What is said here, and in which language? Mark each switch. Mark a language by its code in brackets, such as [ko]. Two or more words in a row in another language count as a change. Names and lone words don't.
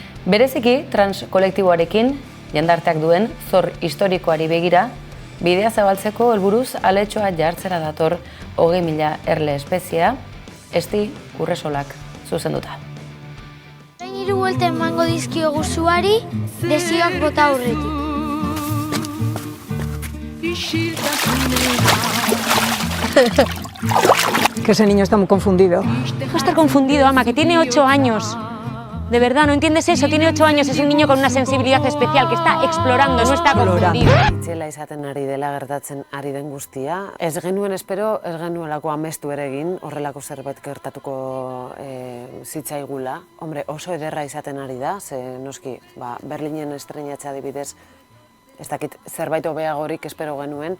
[eu] Bereziki, trans kolektiboarekin jendarteak duen zor historikoari begira, bidea zabaltzeko helburuz aletxoa jartzera dator 20.000 erle espeziea, Esti Urresolak zuzenduta. Orain 3 buelta emango dizkiogu zuari, desioak bota aurretik. [es] Que ese niño está muy confundido. Deja de estar confundido, ama, que tiene 8 años. De verdad, ¿no entiendes eso? Tiene 8 años, es un niño con una sensibilidad especial que está explorando, no está confundido. [eu] Itzela izaten ari dela gertatzen ari den guztia. Ez genuen espero, ez genuelako amestu ere egin, horrelako zerbait gertatuko zitzaigula. Hombre, oso ederra izaten ari da, ze noski, Berlinen estreinatzea adibidez, ez dakit zerbait hobeagorik espero genuen.